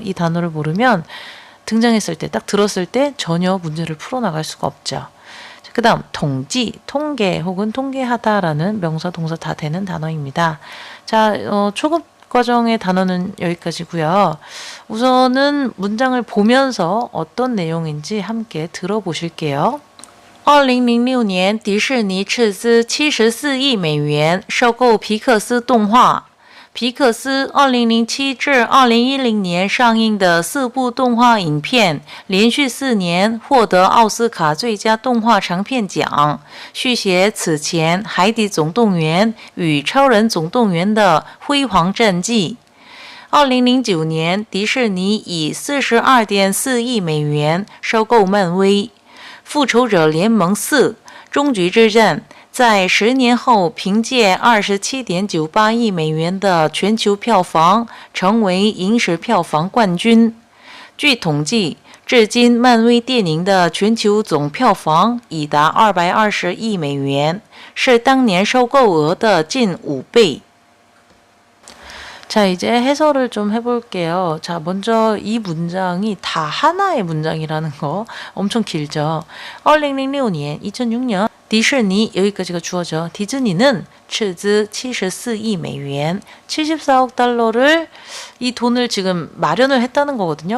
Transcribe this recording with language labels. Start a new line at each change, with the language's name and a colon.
Korean: 이 단어를 모르면 등장했을 때, 딱 들었을 때 전혀 문제를 풀어나갈 수가 없죠. 그 다음 통지, 통계 혹은 통계하다라는 명사, 동사 다 되는 단어입니다. 자, 초급 과정의 단어는 여기까지고요. 우선은 문장을 보면서 어떤 내용인지 함께 들어보실게요.
Chinese: 2006年迪士尼斥资74亿美元收购皮克斯动画。皮克斯2007至2010年上映的4部动画影片，连续4年获得奥斯卡最佳动画长片奖，续写此前《海底总动员》与《超人总动员》的辉煌战绩。 2009年，迪士尼以42.4亿美元收购漫威，《复仇者联盟4：终局之战》在10年后凭借27.98亿美元的全球票房成为影史票房冠军。据统计，至今漫威电影的全球总票房已达220亿美元，是当年收购额的近5倍。
Korean: 자, 이제 해설을 좀 해볼게요. 자, 먼저 이 문장이 다 하나의 문장이라는 거 엄청 길죠. 2006년, 2006년 디즈니 여기까지가 주어져. 디즈니는
Chinese: 斥资 74亿美元,
Korean: 74억 달러를 이 돈을 지금 마련을 했다는 거거든요.